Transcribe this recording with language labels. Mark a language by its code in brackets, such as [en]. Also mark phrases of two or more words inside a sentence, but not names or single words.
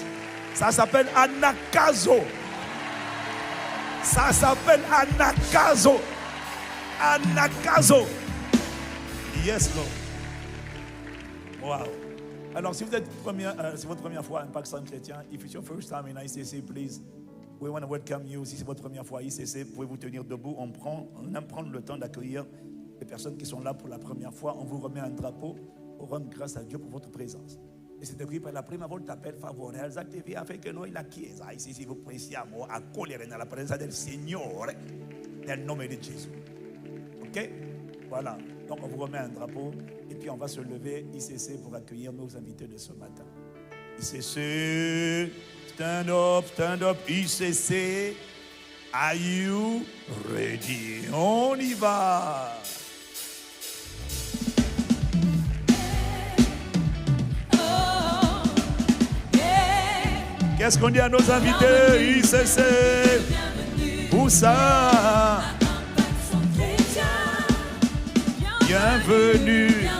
[fr] Ça s'appelle Anakazo. Ça s'appelle Anakazo. Anakazo. [en] Yes, Lord. [fr] Wow. Alors, si vous êtes c'est votre première fois à Impact Centre Chrétien, [en] if it's your first time in ICC, please, we want to welcome you. [fr] Si c'est votre première fois à ICC, pouvez-vous tenir debout. On aime prendre le temps d'accueillir les personnes qui sont là pour la première fois. On vous remet un drapeau pour rendre grâce à Dieu pour votre présence. [it] E se decui per la prima volta per favore alzatevi affinché noi la Chiesa ICC vi possiamo accogliere nella presenza del Signore nel nome di Gesù. [fr] Ok? Voilà. Donc on vous remet un drapeau et puis on va se lever ICC pour accueillir nos invités de ce matin. [en] ICC, stand up, ICC. Are you ready? [fr] On y va. Qu'est-ce qu'on dit à nos invités? ICC, où ça? Bienvenue.